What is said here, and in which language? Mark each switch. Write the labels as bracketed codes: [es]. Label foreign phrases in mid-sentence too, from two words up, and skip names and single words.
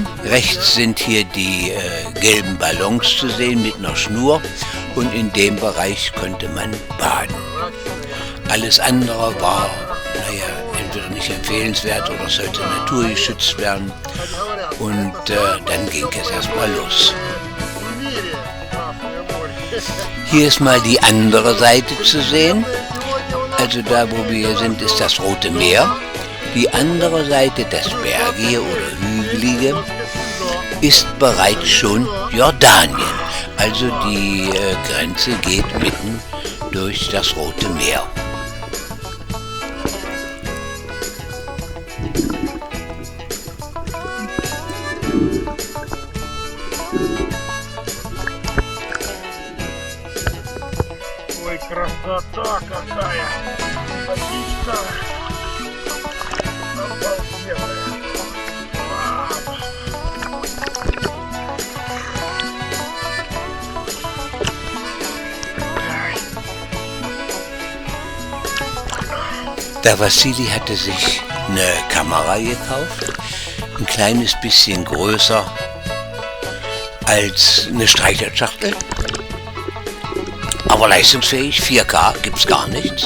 [de] Rechts sind hier die gelben Ballons zu sehen mit einer Schnur, und in dem Bereich konnte man baden. Alles andere war, naja, entweder nicht empfehlenswert oder sollte naturgeschützt werden. Und dann ging es erstmal los. [ru] В мире Красное море. [de] Hier ist mal die andere Seite zu sehen. Also da, wo wir hier sind, ist das Rote Meer. Die andere Seite, das Bergige oder Hügelige, ist bereits schon Jordanien. Also die Grenze geht mitten durch das Rote Meer. [ru] Ой, красота какая! Водичка! Обалденная! [de] Der Wassili hatte sich eine Kamera gekauft, ein kleines bisschen größer als eine Streichholzschachtel, aber leistungsfähig, 4K gibt's gar nichts.